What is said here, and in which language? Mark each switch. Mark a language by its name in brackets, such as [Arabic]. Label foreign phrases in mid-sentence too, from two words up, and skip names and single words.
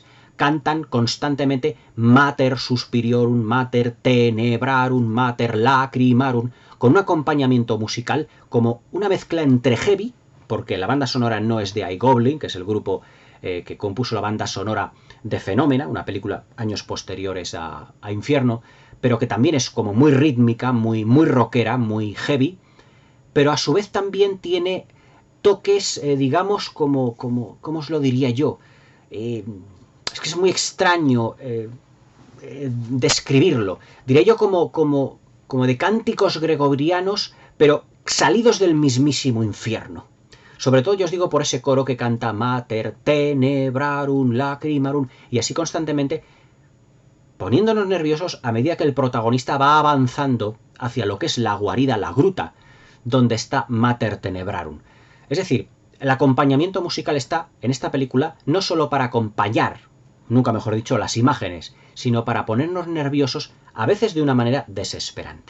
[Spanish] cantan constantemente Mater suspiriorum, Mater tenebrarum, Mater lacrimarum, con un acompañamiento musical como una mezcla entre heavy, porque la banda sonora no es de iGoblin, que es el grupo que compuso la banda sonora de Fenómena, una película años posteriores a Infierno, pero que también es como muy rítmica, muy rockera, muy heavy, pero a su vez también tiene toques, digamos, ¿cómo os lo diría yo? Es que es muy extraño describirlo. Diría yo como de cánticos gregorianos, pero salidos del mismísimo infierno. Sobre todo yo os digo por ese coro que canta Mater tenebrarum lacrimarum, y así constantemente poniéndonos nerviosos a medida que el protagonista va avanzando hacia lo que es la guarida, la gruta, donde está Mater tenebrarum. Es decir, el acompañamiento musical está en esta película no solo para acompañar, nunca mejor dicho, las imágenes, sino para ponernos nerviosos, a veces de una manera desesperante.